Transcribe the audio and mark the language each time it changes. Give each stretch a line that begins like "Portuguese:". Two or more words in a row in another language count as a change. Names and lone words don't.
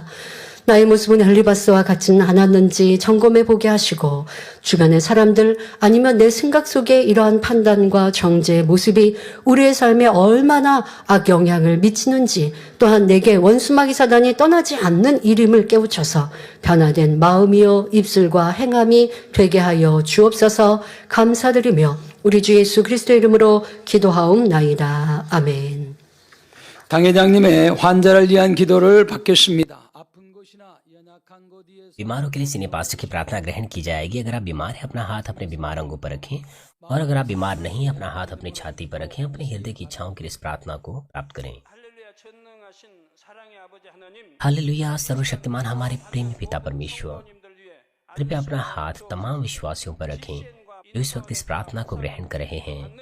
Korean: 나의 모습은 엘리바스와 같진 않았는지 점검해 보게 하시고 주변의 사람들 아니면 내 생각 속에 이러한 판단과 정죄의 모습이 우리의 삶에 얼마나 악영향을 미치는지, 또한 내게 원수마귀 사단이 떠나지 않는 일임을 깨우쳐서 변화된 마음이요 입술과 행함이 되게 하여 주옵소서. 감사드리며 우리 주 예수 그리스도 이름으로 기도하옵나이다. 아멘. 당회장님의 환자를 위한 기도를 받겠습니다.
Hindi: बीमारों के लिए
English: senior pastor
Hindi: की प्रार्थना ग्रहण की जाएगी। अगर आप बीमार हैं अपना हाथ अपने बीमार अंगों पर रखें, और अगर आप बीमार नहीं हैं अपना हाथ अपनी छाती पर रखें। अपने हृदय की इच्छाओं के लिए इस प्रार्थना को प्राप्त करें। हालेलुया। सर्वशक्तिमान हमारे प्रेमी पिता परमेश्वर, कृपया अपना हाथ तमाम विश्वासियों पर रखें जो इस वक्त इस प्रार्थना को ग्रहण कर रहे हैं।